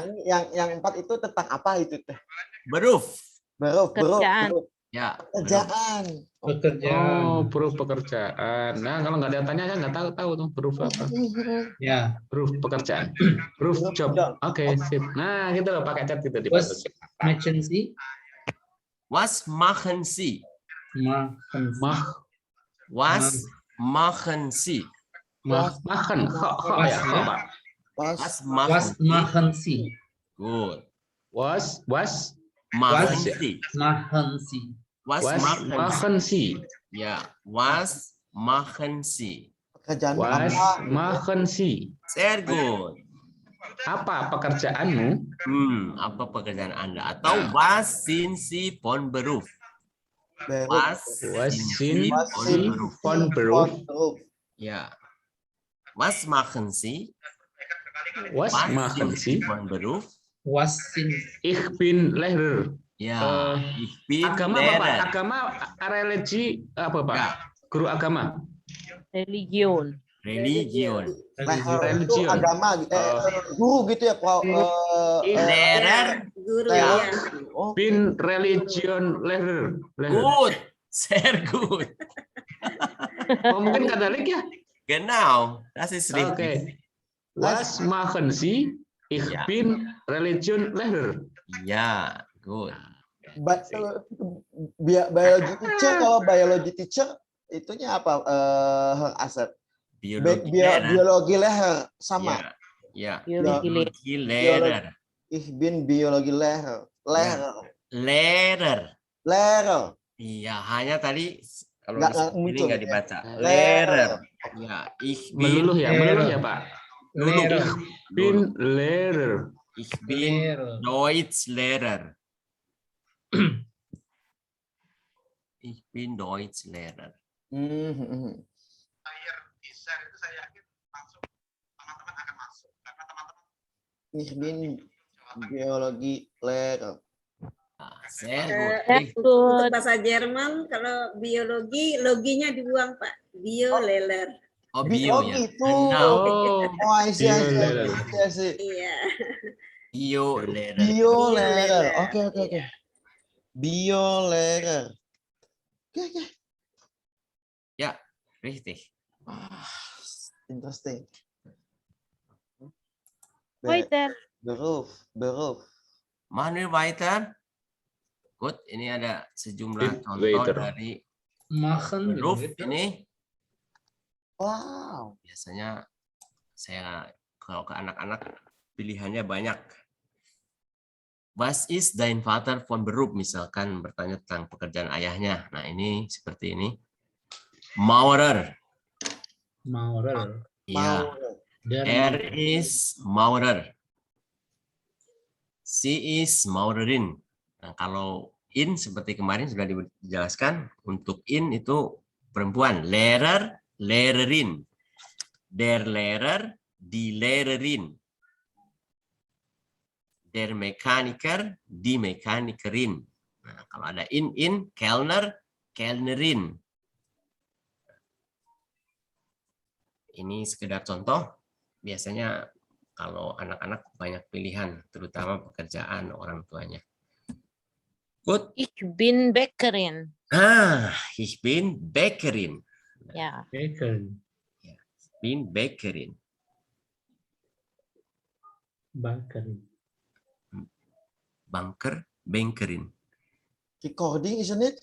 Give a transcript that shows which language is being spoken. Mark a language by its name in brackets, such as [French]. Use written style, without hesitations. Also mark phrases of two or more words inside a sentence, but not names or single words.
[Indonesian] Yang 4 itu tentang apa itu teh? Beruf. Pekerjaan. Ya. Pekerjaan. Oh, beruf pekerjaan. Nah, kalau nggak ada tanya, saya nggak tahu tuh beruf apa. Ya. Beruf pekerjaan. Beruf job. Oke, sip. Nah, gitu loh, pakai chat gitu di [German] Was machen Sie? Was machen Sie? Was machen Sie? Machen. [Indonesian] Ya, Pak. [German] Was Was machen Sie? Good. Was Machen Sie. Machen Sie. Was machen Sie? Ya, was machen Sie? [Indonesian] Pekerjaan [German] Was [Indonesian] apa? [German] machen Sie? Sehr good. [Indonesian] Apa pekerjaanmu? Apa pekerjaan Anda? [German] Atau was sind Sie von Beruf? Was sind Sie von Beruf? Ya. Was machen Sie? Was machen Sie? Von Beruf? Was sind Ich bin Lehrer. Ya, ich bin [Indonesian] Agama apa, Pak? [German] Lehrer. [Indonesian] Agama, religi apa, Pak? Ya. Guru agama. Religion. Religion itu agama, guru gitu ya, Pak. Lehrer. Guru Ya. ya. [German] Bin religion Lehrer. Gut, sehr gut. [Indonesian] Oh, mungkin kadalik ya? [German] Genau, das ist richtig. Oke. Was machen Sie? Ich bin religion Lehrer. [Indonesian] Ya, good. [English] Biology teacher, [Indonesian] kalau [English] biology teacher [Indonesian] itunya apa, Asep? [German] Biologi Lehrer sama. [Indonesian] Ya. [German] Biologi Lehrer. Ich bin Biologi Lehrer. Lehrer. [Indonesian] Iya, hanya tadi kalau ini nggak dibaca. [German] Lehrer. Ya, ich bin [Indonesian] Meluluh ya, Pak. [German] Ich bin Lehrer. Ich bin Deutschlehrer. Ich bin Deutschlehrer. Ich bin Biologi Lehrer. Sehr gut. [Indonesian] Untuk bahasa Jerman, kalau biologi, loginya dibuang, Pak. [German] Bio-Lehrer. [Indonesian] Oh, bio ya. Gitu. [German] Genau. [English] Oh, I see. [Indonesian] Iya. [German] Biolehrer. Biolehrer. Oke. Biolehrer. Oke. [Indonesian] Ya, [German] richtig. [English] Interesting. Waiter. [German] Beruf. Manuel weiter. [Indonesian] Good, ini ada sejumlah contoh Waiter. dari Machen beruf gitu. ini. Wow. Biasanya saya kalau ke anak-anak pilihannya banyak. [German] Was ist dein Vater von Beruf? [Indonesian] Misalkan bertanya tentang pekerjaan ayahnya. Nah, ini seperti ini. [German] Maurer. Maurer. Ya. Er ist Maurer. Sie ist Maurerin. [Indonesian] Nah, kalau in seperti kemarin sudah dijelaskan, untuk in itu perempuan. [German] Lehrer, Lehrerin. Der Lehrer, die Lehrerin. Der Mechaniker, die Mechanikerin. [Indonesian] Nah, kalau ada in, [German] Kellner, Kellnerin. [Indonesian] Ini sekedar contoh. Biasanya kalau anak-anak banyak pilihan, terutama pekerjaan orang tuanya. Good. [German] Ich bin Bäckerin. Ich bin Bäckerin. Ya. Bäckerin. Ich bin Bäckerin. Bäckerin. Bankerin. [English] Recording, isn't it?